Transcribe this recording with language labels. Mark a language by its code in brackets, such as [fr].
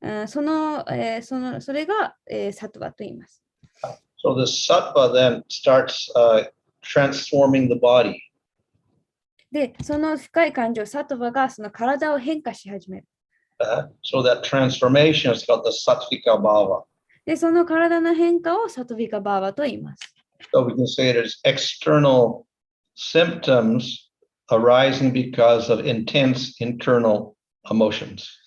[ja] それが、サトバと言います。 [en] So the sattva then starts transforming the body. [ja] で、その深い感情、サトバがその体を変化し始める。 [en] So that transformation is called the sattvika bhava. [ja] で、その体の変化をサトヴィカバーバと言います。 [en] So we can say it is external symptoms arising because of intense internal emotions.